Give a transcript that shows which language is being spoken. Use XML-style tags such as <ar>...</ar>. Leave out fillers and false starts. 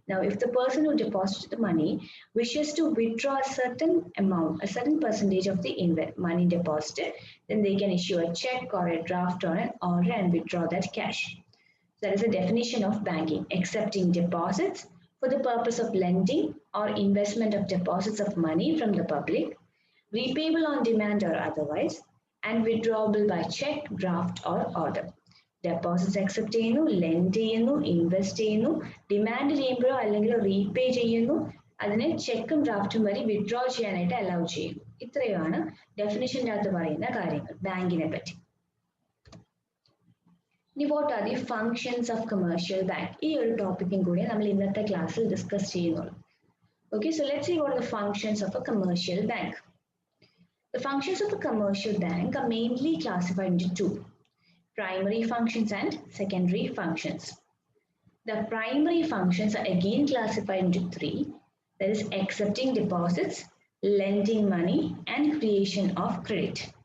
<en>Now, if the person who deposited the money wishes to withdraw a certain amount, a certain percentage of the money deposited, then they can issue a check or a draft or an order and withdraw that cash. That is a definition of banking: accepting deposits for the purpose of lending or investment of deposits of money from the public, repayable on demand or otherwise, and withdrawable by check, draft, or order.</en> <ml>Deposits accept ചെയ്യുന്നു, lend ചെയ്യുന്നു, invest ചെയ്യുന്നു, demand ചെയ്യുമ്പോഴോ അല്ലെങ്കിൽ repay ചെയ്യുന്നു, അതിനെ ചെക്കും ഡ്രാഫ്റ്റും വഴി withdraw ചെയ്യാനായിട്ട് allow ചെയ്യുന്നു. ഇത്രയുമാണ് ഡെഫിനിഷൻ്റെ അകത്ത് പറയുന്ന കാര്യങ്ങൾ ബാങ്കിനെ പറ്റി. ഇനി</ml> <en>what are the functions of commercial bank?</en> <ml>ഈ ഒരു ടോപ്പിക്കും കൂടി നമ്മൾ ഇന്നത്തെ ക്ലാസ്സിൽ ഡിസ്കസ് ചെയ്യുന്നുള്ളൂ.</ml> <en>Okay, so let's see what are the functions of a commercial bank. The functions of a commercial bank are mainly classified into two: primary functions and secondary functions. The primary functions are again classified into three, that is accepting deposits, lending money, and creation of credit.</en>